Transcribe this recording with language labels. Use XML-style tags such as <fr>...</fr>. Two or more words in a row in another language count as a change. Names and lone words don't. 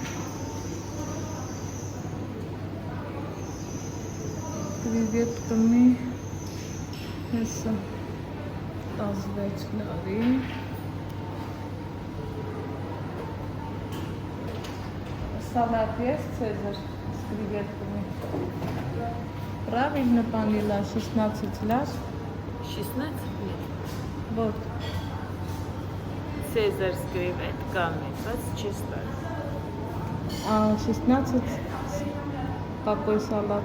<hy>կրիվետ կմի, հեսա 16 լարի, սալատ ես Ցեզար, կրիվետ կմի,</hy> <ru>Правильно поняла, 16 лет? 16 лет. Вот. Цезарь с креветками, 26 лет. А 16 какой салат?</ru>